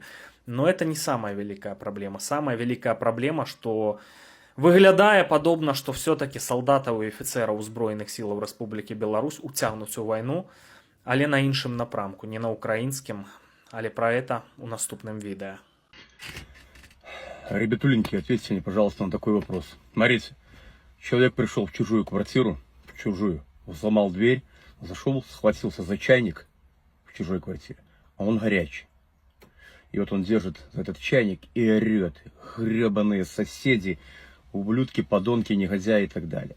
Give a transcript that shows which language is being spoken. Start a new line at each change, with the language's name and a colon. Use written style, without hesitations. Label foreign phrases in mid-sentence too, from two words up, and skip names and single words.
Belarusian: Но это не самая вялікая праблема. Самая вялікая праблема, што выглядае падобна, што все-таки салдатаў і афіцэраў узброеных сілаў Рэспублікі Беларусь уцягнуць у вайну, але на іншым напрамку, не на украінскім, але пра это у наступным відэа.
Russian: Ребятуленьки, ответьте мне, пожалуйста, на такой вопрос. Смотрите, человек пришел в чужую квартиру, взломал дверь, зашел, схватился за чайник в чужой квартире, а он горячий. И вот он держит этот чайник и орет: гребаные соседи, ублюдки, подонки, негодяи и так далее.